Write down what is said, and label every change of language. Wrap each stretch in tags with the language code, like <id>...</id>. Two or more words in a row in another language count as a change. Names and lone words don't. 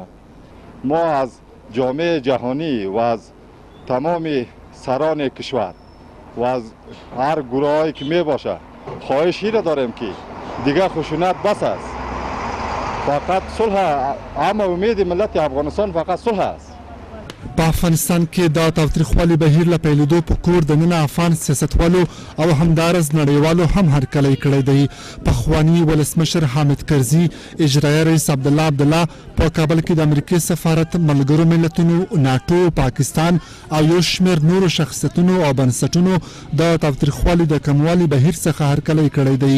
<fa>ما از جامعه جهانی و از تمام سران کشور و از هر گروهایی که می باشه خواهشی را داریم که دیگر خشونت بس است، فقط صلح. اما امید ملت افغانستان فقط صلح است.</fa> <ps>په افغانستان کې د تاوتریخوالي بهیر له پیلېدو په کور دننه افغان سیاستوالو او همدارس نړیوالو هم هرکلی کړی دی. پخواني ولسمشر حامد کرزي، اجرایه رئیس عبدالله په کابل کې د امریکې سفارت، ملګرو ملتونو، ناټو، پاکستان او یو شمېر نورو شخصیتونو او بنسټونو د تاوتریخوالي د کموالي بهیر څخه هرکلی کړی دی.</ps>